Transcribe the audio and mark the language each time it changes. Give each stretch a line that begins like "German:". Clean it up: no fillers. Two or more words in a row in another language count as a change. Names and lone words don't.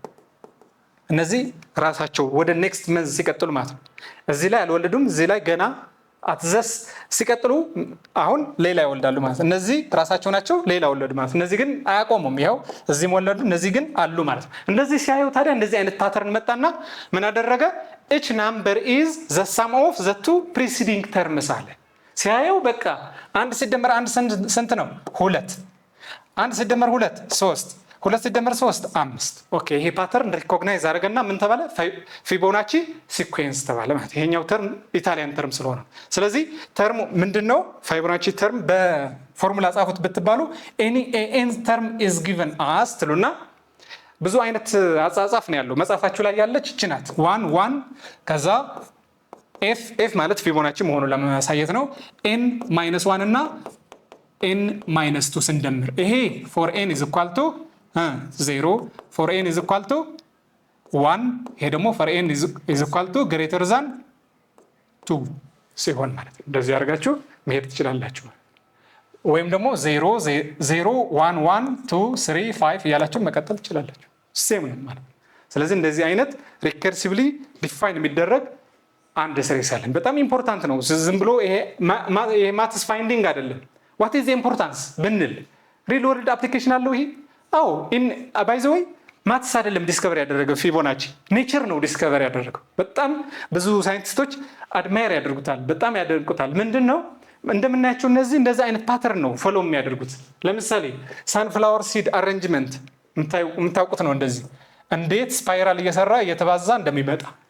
Amharic: እነዚህ ራሳቸው ወደ
English: next month
Amharic: ሲቀጥሉ ማለት ነው። እዚህ ላይ አልወለዱም እዚህ ላይ ገና አትዘስ ሲቀጥሉ አሁን ሌላ ይወልዳሉ ማለት ነው። እነዚህ ራሳቸው ናቸው ሌላ ወለዱ ማለት ነው። እነዚህ ግን አያቆሙም ይኸው እዚህም ወለዱ እነዚህ ግን አሉ ማለት ነው። እንደዚህ ሲያዩ ታዲያ እንደዚህ አይነት ፓተርን መጣና ምን አደረገ?
English: each number is the sum of the 2 preceding terms
Amharic: አለ። ሲያየው በቃ 1 ሲደመር 1 ስንት ነው? 2 1 ሲደመር 2 3 2 ሲደመር 3 5 ኦኬ ይሄ
English: pattern recognize
Amharic: አደረገና ምን ተባለ?
English: Fibonacci sequence
Amharic: ተባለ ማለት ይሄኛው ተርም
English: Italian term
Amharic: ስለሆነ ስለዚህ ተርሙ ምንድነው? ፊቦናቺ ተርም በፎርሙላ ጻፉት ብትባሉ
English: any n term is given as
Amharic: ትሉና ብዙ አይነት አጻጻፍ ነው ያለው መጽሐፋችሁ ላይ ያለች እቺ ናት 1 1 ከዛ f ማለት ፊቦናቺ መሆኑን ለማሳየት ነው n - 1 እና n - 2 ስንደምር ይሄ
English: for n is equal to 0 for n is equal to 1
Amharic: ይሄ ደግሞ
English: for n is equal to greater than 2
Amharic: ሲሆን ማለት ነው። እንደዚህ አድርጋችሁ መሄድ ትችላላችሁ። ወይም ደግሞ 0 0 1 1 2 3 5 እያላችሁ መቀጠል ትችላላችሁ። ሴም ነው ማለት ነው። ስለዚህ እንደዚህ አይነት
English: recursively define
Amharic: የሚደረግ አንድ ሲሪስ አለን። በጣም ኢምፖርታንት ነው። ዝም ብሎ ይሄ
English: maths finding
Amharic: አይደለም። what
English: is the importance
Amharic: ብንል
English: real world application
Amharic: አለው ይሄ። አዎ
English: by the way
Amharic: ማትስ አይደለም ዲስከቨር ያደረገው ፊቦናቺ ኔቸር ነው ዲስከቨር ያደረገው። በጣም ብዙ ሳይንቲስቶች አድማየር ያደርጉታል፣ በጣም ያደንቁታል። ምንድነው እንደምናያቸው እነዚህ እንደዚህ አይነት ፓተርን ነው ፎሎ የሚያደርጉት። ለምሳሌ
English: sunflower seed arrangement
Amharic: የምታውቁት ነው። እንደዚህ እንዴት ስፓይራል እየሰራ እየተባዛ እንደሚመጣ